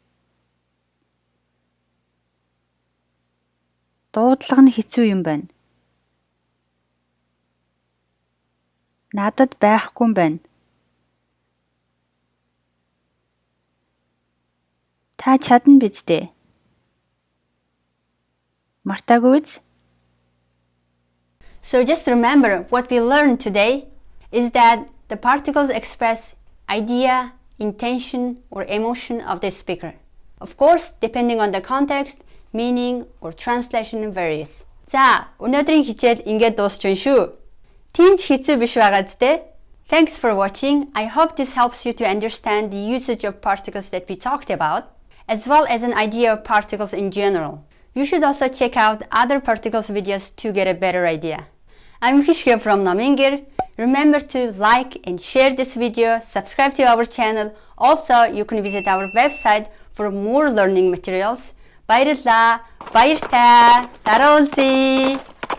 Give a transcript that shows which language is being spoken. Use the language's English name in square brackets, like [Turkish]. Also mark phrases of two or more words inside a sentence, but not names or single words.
[Mongolian] Дуудлага нь хэцүү юм байна. Надад байхгүй юм байна. Та чадна биз дээ? Мартаагүй биз? [English] So just remember what we learned today is that the particles express idea, intention, or emotion of the speaker. Of course, depending on the context, meaning, or translation varies. [Mongolian] За, өнөөдрийн хичээл ингээд дуусчихна шүү. Тийм ч хэцүү биш байгаа зү? [English] Thanks for watching. I hope this helps you to understand the usage of particles that we talked about, as well as an idea of particles in general. You should also check out other particles videos to get a better idea. I'm Khishge from Nomiin Ger. Remember to like and share this video, subscribe to our channel. Also, you can visit our website for more learning materials. [Mongolian] Баярлалаа. Баяртай. Дараа уулзъя.